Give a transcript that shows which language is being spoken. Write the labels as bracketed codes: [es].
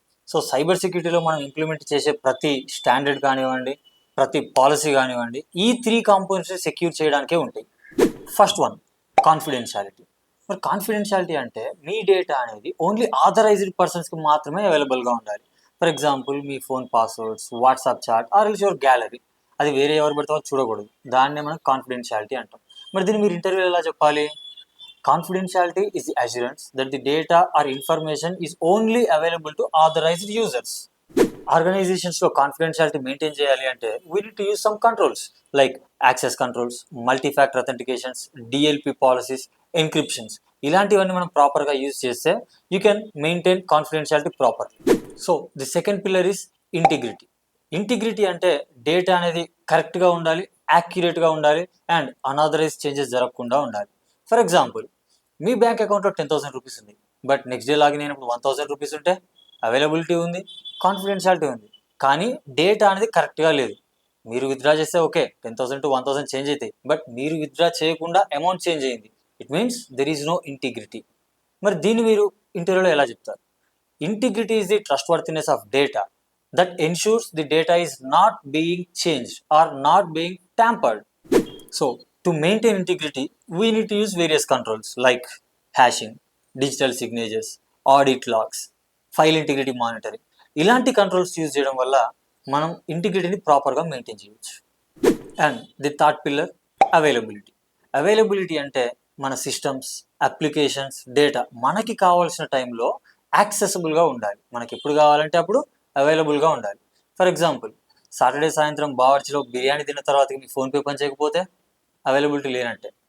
[te] So cyber సెక్యూరిటీలో మనం implement చేసే ప్రతి స్టాండర్డ్ కానివ్వండి, ప్రతి పాలసీ కానివ్వండి, ఈ 3 కాంపోనెంట్స్ సెక్యూర్ చేయడానికే ఉంటాయి. First one, confidentiality. మరి కాన్ఫిడెన్షియాలిటీ అంటే మీ డేటా అనేది ఓన్లీ ఆథరైజ్డ్ పర్సన్స్కి మాత్రమే అవైలబుల్గా ఉండాలి. For example మీ phone passwords, WhatsApp chat or else your gallery, అది వేరే ఎవరు పడితే వాళ్ళు చూడకూడదు. దాన్నే మనం కాన్ఫిడెన్షియాలిటీ అంటాం. మరి దీన్ని మీరు ఇంటర్వ్యూలో ఎలా చెప్పాలి? [en] Confidentiality is the assurance that the data or information is only available to authorized users. [te] ఆర్గనైజేషన్స్లో confidentiality maintain చేయాలి అంటే [en] we need to use some controls like access controls, [te] మల్టీఫ్యాక్టర్ authentications, DLP policies, ఎన్క్రిప్షన్స్. ఇలాంటివన్నీ మనం ప్రాపర్గా యూజ్ చేస్తే [en] You can maintain confidentiality properly. So the second pillar is integrity. [te] Integrity అంటే data అనేది కరెక్ట్గా ఉండాలి, యాక్యురేట్గా ఉండాలి అండ్ అనాథరైజ్ చేంజెస్ జరగకుండా ఉండాలి. ఫర్ ఎగ్జాంపుల్, మీ బ్యాంక్ అకౌంట్లో 10,000 రూపీస్ ఉంది, బట్ నెక్స్ట్ డే లాగిన్ అయినప్పుడు 1,000 రూపీస్ ఉంటే అవైలబిలిటీ ఉంది, కాన్ఫిడెన్షియాలిటీ ఉంది, కానీ డేటా అనేది కరెక్ట్గా లేదు. మీరు విత్డ్రా చేస్తే ఓకే 10,000 to 1,000 చేంజ్ అవుతాయి, బట్ మీరు విత్డ్రా చేయకుండా అమౌంట్ చేంజ్ అయింది. [en] It means there is no integrity. [te] మరి దీన్ని మీరు ఇంటర్వ్యూలో ఎలా చెప్తారు? [en] Integrity is the trustworthiness of data that ensures the data is not being changed or not being tampered. So to maintain integrity, we need to use various controls like hashing, digital signatures, audit logs, file integrity monitoring. [te] ఇలాంటి controls use చేయడం వల్ల మనం ఇంటిగ్రిటీని ప్రాపర్గా maintain చేయవచ్చు. And the third pillar, availability. Availability అంటే మన systems, applications, data మనకి కావాల్సిన టైంలో యాక్సెసిబుల్గా ఉండాలి. మనకి ఎప్పుడు కావాలంటే అప్పుడు అవైలబుల్గా ఉండాలి. ఫర్ ఎగ్జాంపుల్, సాటర్డే సాయంత్రం బావర్చిలో బిర్యానీ తిన్న తర్వాత మీ ఫోన్పే పని చేయకపోతే అవైలబిలిటీ లేనంటే.